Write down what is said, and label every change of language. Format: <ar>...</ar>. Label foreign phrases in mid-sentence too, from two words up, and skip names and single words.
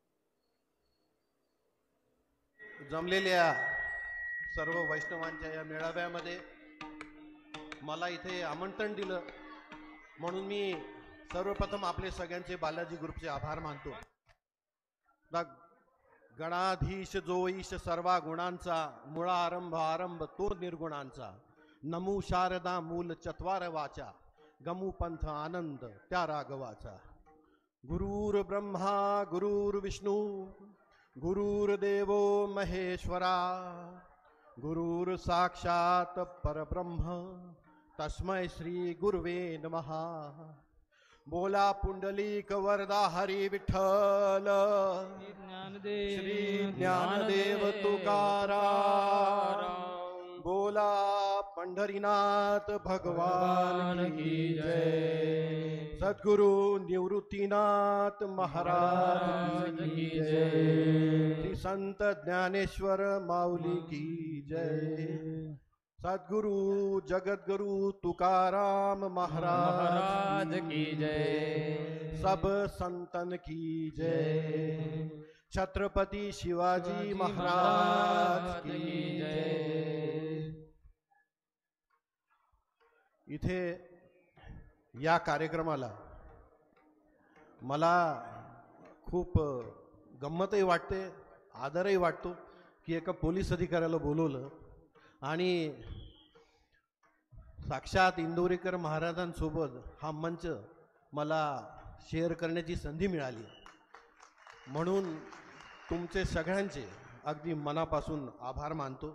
<mr>जमलेल्या सर्व वैष्णवांच्या या मेळाव्यामध्ये मला इथे आमंत्रण दिलं म्हणून मी सर्वप्रथम आपले सगळ्यांचे बालाजी ग्रुपचे आभार मानतो। गणाधीश जो ईश सर्वा गुणांचा, मुळा आरंभ आरंभ तो निर्गुणांचा, नमू शारदा मूल चत्वार वाचा, गमू पंथ आनंद त्या राघवाचा।</mr> <sa>गुरुर ब्रह्मा गुरुर विष्णू गुरुर्देवो महेश्वरा, गुरुर साक्षात परब्रह्म तस्मै श्री गुरुवे नमः।</sa> <mr>बोला पुंडलिक वरदा हरी विठ्ठल, श्री ज्ञानदेव तुकाराम, बोला</mr> <hi>पंढरीनाथ भगवान की जय, सद्गुरु निवृत्तीनाथ महाराज की जय, श्री संत ज्ञानेश्वर माऊली की जय, सद्गुरु जगद्गुरु तुकाराम महाराज की जय, सब संतन की जय, छत्रपति शिवाजी महाराज की जय।</hi> <mr>इथे या कार्यक्रमाला मला खूप गंमतही वाटते, आदरही वाटतो की एका पोलीस अधिकाऱ्याला बोलवलं आणि साक्षात इंदोरीकर महाराजांसोबत हा मंच मला शेअर करण्याची संधी मिळाली, म्हणून तुमचे सगळ्यांचे अगदी मनापासून आभार मानतो।</mr>